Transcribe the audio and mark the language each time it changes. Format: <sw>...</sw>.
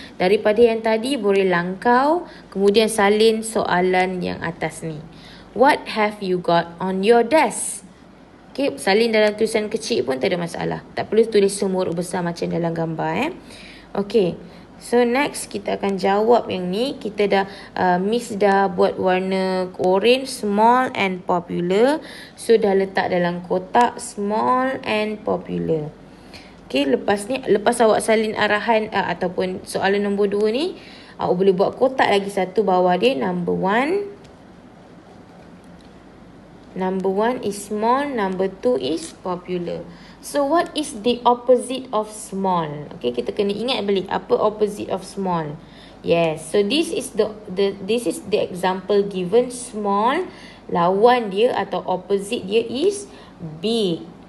<ms>Daripada yang tadi, boleh langkau, kemudian salin soalan yang atas ni.</ms> <en>What have you got on your desk?</en> <ms>Okay, salin dalam tulisan kecil pun tak ada masalah. Tak perlu tulis semua huruf besar macam dalam gambar. Okay, so next kita akan jawab yang ni. Kita dah, Miss dah buat warna orange, small and popular. So dah letak dalam kotak small and popular. Okay, lepas awak salin arahan ataupun soalan nombor 2 ni, awak boleh buat kotak lagi satu bawah dia, number 1.</ms> <en>Number 1 is small, number 2 is popular. So what is the opposite of small? Okay,</en> <ms>kita kena ingat balik apa</ms> <en>opposite of small. Yes, so this is the example given.</en> <ms>Small, lawan dia atau opposite dia is big.</ms>